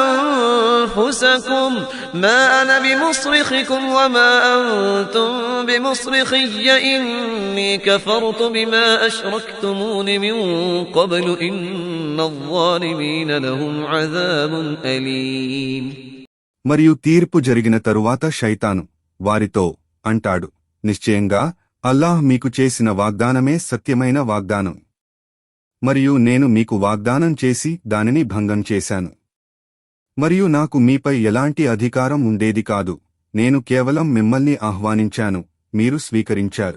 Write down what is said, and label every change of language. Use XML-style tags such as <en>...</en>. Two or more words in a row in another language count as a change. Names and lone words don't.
<ar>أنفسكم ما أنا بمصرخكم وما أنتم بمصرخي إني كفرت بما أشركتمون من قبل إن الظالمين لهم عذاب أليم.</ar> <te>మరియు తీర్పు జరిగిన తరువాత శైతాను వారితో అంటాడు, నిశ్చయంగా అల్లాహ్ మీకు చేసిన వాగ్దానమే సత్యమైన వాగ్దానం, మరియు నేను మీకు వాగ్దానం చేసి దానిని భంగం చేశాను. మరియు నాకు మీపై ఎలాంటి అధికారం ఉండేది కాదు, నేను కేవలం మిమ్మల్ని ఆహ్వానించాను, మీరు స్వీకరించారు.</te>